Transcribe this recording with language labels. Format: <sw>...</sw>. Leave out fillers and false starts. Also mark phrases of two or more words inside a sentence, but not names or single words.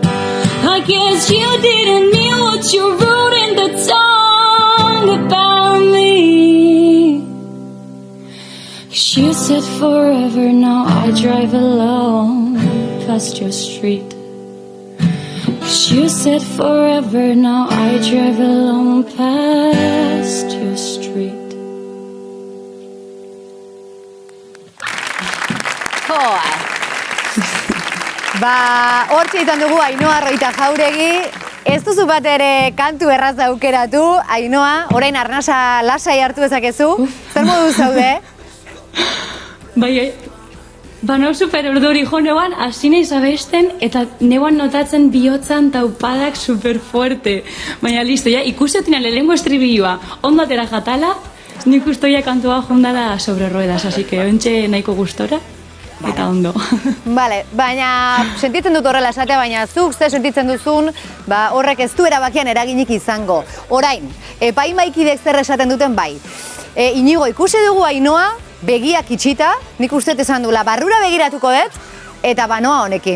<en>I guess you didn't mean what you wrote in that song about me. 'Cause you said forever, now I drive alone past your street. 'Cause you said forever, now I drive alone past your street.</en> <eu>Hortxe izan dugu Ainhoa Roita Jauregi. Ez duzu bat ere kantu erraz aukeratu, Ainhoa, orain arnasa lasai hartu dezakezu. Zer modu zaude? Bai, banau super urduri jo neuan, hasi nahi zabesten, eta neuan notatzen bihotzan taupadak</eu> <es>super fuerte.</es> <eu>Baina listo, ja, ikusetina lehengo estribilloa, ondo atera jatala, nik ustoia kantua jondala</eu> <es>sobre ruedas, así que</es> <eu>ontxe nahiko gustora. Eta ondo. Vale, baina sentitzen dut horrela esatea, baina zuk ze sentitzen duzun, horrek ez du erabakian eraginik izango. Orain, epaimaikidek zer esaten duten bai. Inigo, ikusi dugu Ainhoa, begiak itxita, nik uste esan duela, barrura begiratuko dut, eta banoa honekin.</eu>